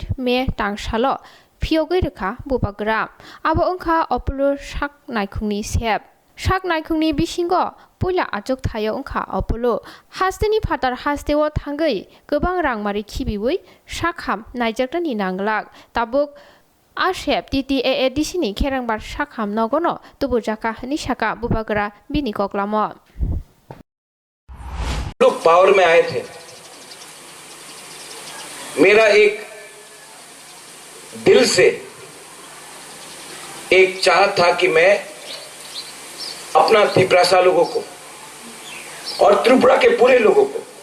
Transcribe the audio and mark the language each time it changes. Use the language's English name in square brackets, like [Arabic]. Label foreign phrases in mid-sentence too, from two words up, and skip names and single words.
[Kok Borok] May tangsalo phiogoi rekha bubagra abo ongkha opulur sak naikhungni shep sak naikhungni bisingo puila achuk thayo ongkha opulu hasteni phatar hasteo thangai gobang rangmari khibibui sakham naijaktani nanglak tabuk Ashep TTAADC ni kherangbar sakham nogono tubujaka nisaka bubagra bini koklamo [Hindi] लोग पावर में आए थे मेरा एक दिल से एक चाहत था कि मैं अपना त्रिपुरा लोगों को और त्रिपुरा के पूरे लोगों को